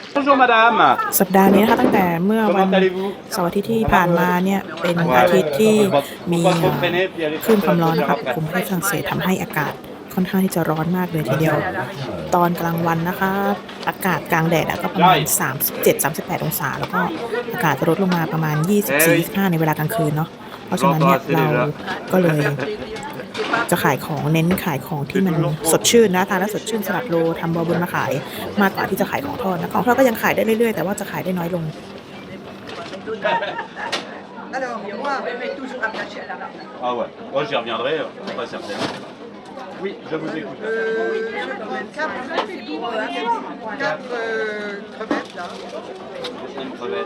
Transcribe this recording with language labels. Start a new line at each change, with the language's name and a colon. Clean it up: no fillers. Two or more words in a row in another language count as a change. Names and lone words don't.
French: Bonjour madame.
Thai: สัปดาห์นี้นะคะตั้งแต่เมื่อวัน
French: Comment allez-vous?
Thai: เสาร์อาทิตย์ที่ผ่านมาเนี่ยเป็นอาทิตย์ที่มีคลื่นความร้อนนะคะปกคลุมประเทศฝรั่งเศสทำให้อากาศค่อนข้างที่จะร้อนมากเลยทีเดียว ตอนกลางวันนะคะ อากาศกลางแดดก็ประมาณ 37-38 องศา แล้วก็อากาศจะลดลงมาประมาณ 24-25 ในเวลากลางคืนเนาะเพราะฉะนั้นเนี่ยเราก็เลยจะขายของเน้นขายของที่มันสดชื่นนะทานแล้วสดชื่นสลัดโลทำบอบุญมาขายมากกว่าที่จะขายของทอดนะของทอดก็ยังขายได้เรื่อยๆแต่ว่าจะขายได้น้อยลง
French: Alors, moi, je vais toujours attaché à la rame. Ah ouais, moi j'y reviendrai, pas certain. Oui, je vous écoute. Je prends 4 crevettes là, Une crevette.